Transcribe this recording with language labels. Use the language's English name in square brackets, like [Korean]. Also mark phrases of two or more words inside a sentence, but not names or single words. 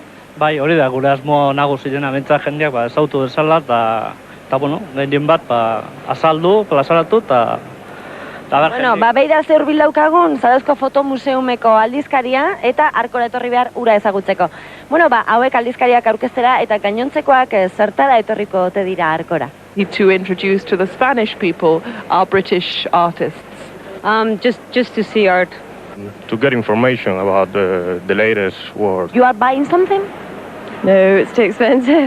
[Basque] Bai, hori da, gure asmo nagusien abentza jendeak ezautu desala, eta bueno, gehien bat azaldu, plazaratu, eta bueno, beira ze hurbil daukagun, Zarauzko fotomuseumeko aldizkaria, eta Arkora etorri behar ura ezagutzeko. Bueno, hauek aldizkariak aurkeztera, eta gainontzekoak zertara etorriko ote dira Arkora? [English] To introduce to the Spanish people our British artists. Just to see art. To get information about the latest work. You are buying something? No, it's too expensive.